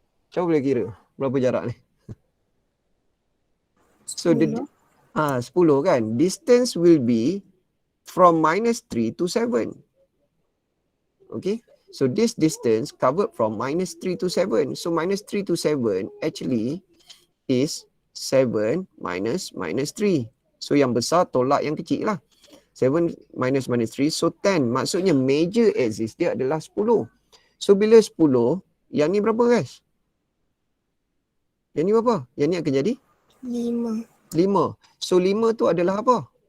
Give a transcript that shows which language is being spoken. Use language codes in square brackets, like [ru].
[ms] Siapa boleh kira berapa jarak ni? So, 10 kan? [en] Distance will be from minus 3 to 7. Okay? So, this distance covered from minus 3 to 7. So, minus 3 to 7 actually is 7 minus 3. [ms] So, yang besar tolak yang kecil lah. [en] 7 minus 3, so 10. [ms] Maksudnya major axis dia adalah 10. So bila 10, yang ni berapa guys? Yang ni berapa? Yang ni akan jadi? 5. So 5 tu adalah apa?